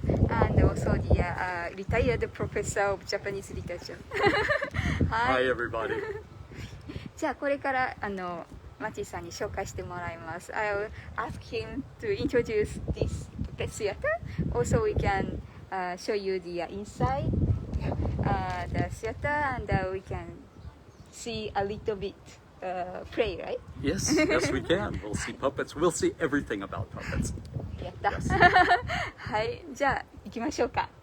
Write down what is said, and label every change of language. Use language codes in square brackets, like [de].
[en] And also the retired professor of Japanese literature. Hi everybody. [ja] じゃあこれからマティさんに紹介してもらいます。 [en] I'll ask him to introduce this puppet theater. Also we can show you the inside the theater and we can see a little bit play, right? Yes, yes we can. We'll see puppets. We'll see everything about puppets. [ja] やった。 [en] Yes. [ja] はい、じゃあ行きましょうか。